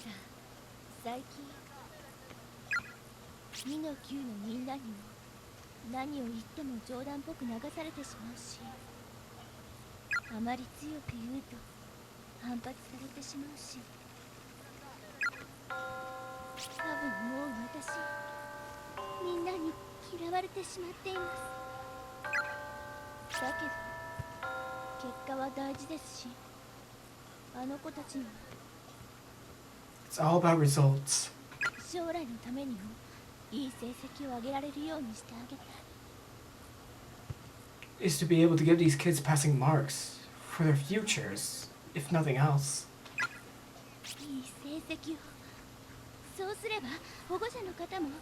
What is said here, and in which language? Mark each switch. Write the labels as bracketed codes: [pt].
[ja] ただ最近2の9のみんなにも何を言っても冗談っぽく流されてしまうし、あまり強く言うと反発されてしまうし、多分もう私みんなに嫌われてしまっています。だけど結果は大事ですし、あの子たちの [en] It's all about results. [ja] 将来のためにもいい成績を上げられるようにしてあげたい。 [en] Is to be able to give these kids passing marks for their futures, if nothing else. [ja] いい成績を。そうすれば保護者の方も。